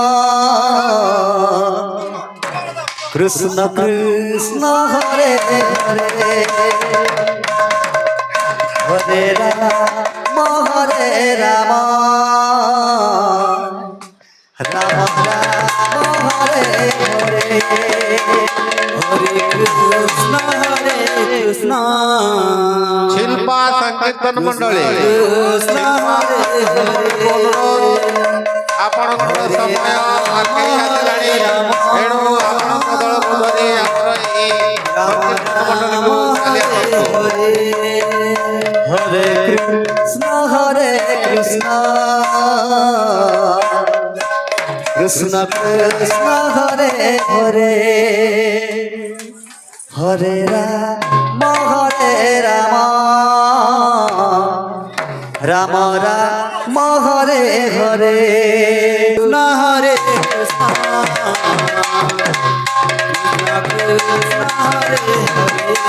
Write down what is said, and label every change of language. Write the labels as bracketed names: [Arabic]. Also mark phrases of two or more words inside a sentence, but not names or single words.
[Sanskrit] Krishna Hare Hare Hare Rama Rama Rama Rama Hare Hare Hare Krishna [Odia] शिल्पा संकीर्तन मंडळी ଆପଣଙ୍କର ସମୟ ଆଗେଇ ଆସିଲାଣି ଏଣୁ ଆପଣଙ୍କ ଦଳକୁ ଧରି ଆମର ଏହି ସଂକୀର୍ତ୍ତନ ମଣ୍ଡଳୀକୁ ଚାଲି ଆସନ୍ତୁ। [Sanskrit] ହରେ କୃଷ୍ଣ କୃଷ୍ଣ କୃଷ୍ଣ ହରେ ହରେ ହରେ ରାମ ରାମ ରାମ ହରେ ହରେ ହରେ କୃଷ୍ଣ କୃଷ୍ଣ ହରେ ହରେ